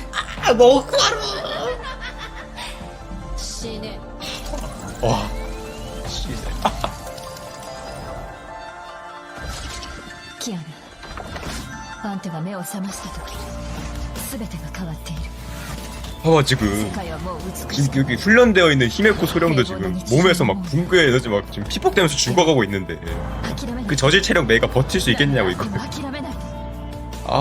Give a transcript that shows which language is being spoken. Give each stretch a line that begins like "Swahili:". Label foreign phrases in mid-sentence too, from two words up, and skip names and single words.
Japanese: 死ね。
Korean: 와.
Japanese: キアナ、あんたが目を覚ました時全てが変わっている。
Korean: 봐봐 지금
Japanese: 世界はもう美しい。
Korean: 지금 여기 훈련되어 있는 히메코 소령도 지금 몸에서 막 붕괴 에너지 막 지금 피폭되면서 죽어가고 있는데
Japanese: 諦めない。
Korean: 그 저질 체력 메이가 버틸 수 있겠냐고 이거.
Japanese: 諦めないで。 아